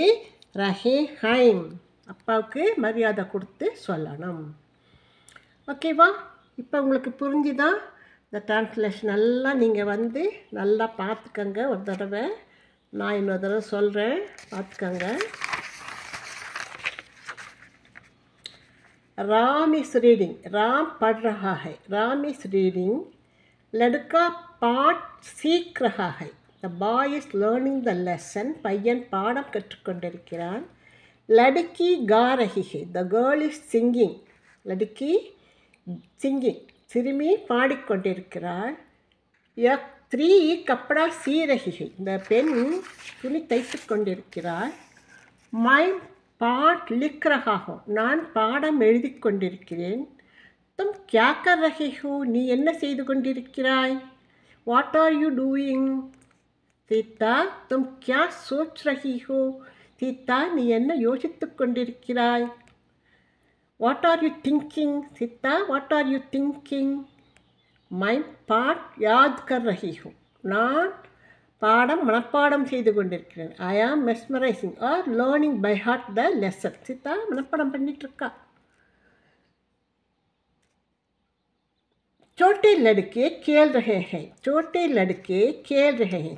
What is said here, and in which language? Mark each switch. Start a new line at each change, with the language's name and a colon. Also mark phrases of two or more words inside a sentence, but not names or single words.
Hindi: रहे हैं
Tamil: அப்பாவுக்கு மரியாதை கொடுத்து சொல்லணும். ஓகேவா? இப்போ உங்களுக்கு புரிஞ்சுதான்? இந்த டிரான்ஸ்லேஷன் எல்லாம் நீங்கள் வந்து நல்லா பார்த்துக்கங்க. ஒரு தடவை நான் இன்னொரு தடவை சொல்கிறேன், பார்த்துக்கங்க.
English: Ram is reading.
Hindi: राम पढ़ रहा है. राम
English: is reading.
Hindi: लड़का पाठ सीख रहा है.
English: the boy is learning the lesson.
Tamil: பையன் பாடம் கற்றுக்கொண்டிருக்கிறான்.
Hindi: लड़की गा रही है.
English: the girl is singing.
Hindi: लड़की सिंगिंग.
Tamil: சிறுமி பாடிக்கொண்டிருக்கிறாள்.
Hindi: एक स्त्री कपड़ा सी रही है.
Tamil: இந்த பெண் துணி தைத்து கொண்டிருக்கிறாள்.
Hindi: मैं पाठ लिख रहा हूँ.
Tamil: நான் பாடம் எழுதி கொண்டிருக்கிறேன்.
Hindi: तुम क्या कर रहे हो.
Tamil: நீ என்ன செய்து கொண்டிருக்கிறாய்?
English: What are you doing?
Hindi: சீதா तुम क्या सोच रही हो.
Tamil: சீதா நீ என்ன யோசித்து கொண்டிருக்கிறாய்?
English: What are you thinking? சீதா what are you thinking?
Hindi: मैं पाठ याद कर रही हूँ.
Tamil: நான் பாடம் மனப்பாடம் செய்து கொண்டிருக்கிறேன்.
English: I am mesmerising or learning by heart the lesson.
Tamil: சித்தா மனப்பாடம் பண்ணிகிட்ருக்கா.
Hindi: छोटे लड़के खेल रहे हैं, छोटे लड़के खेल रहे हैं.